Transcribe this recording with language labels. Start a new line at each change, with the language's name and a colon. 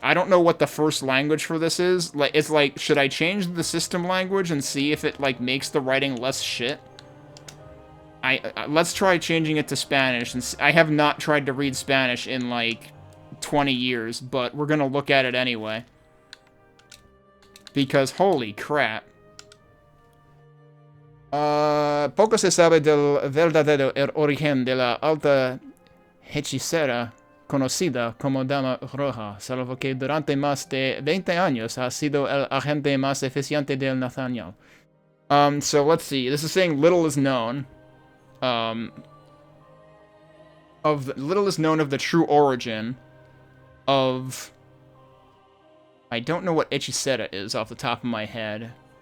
English: I don't know what the first language for this is. Like, it's like, should I change the system language and see if it, like, makes the writing less shit? Let's try changing it to Spanish. And I have not tried to read Spanish in, like, 20 years, but we're gonna look at it anyway. Because, holy crap.
Spanish: Poco se sabe del verdadero origen de la alta hechicera conocida como Dama Roja, salvo que durante más de 20 años ha sido el agente más eficiente del Nathaniel.
English: So let's see. This is saying little is known. Little is known of the true origin of... I don't know what hechicera is off the top of my head.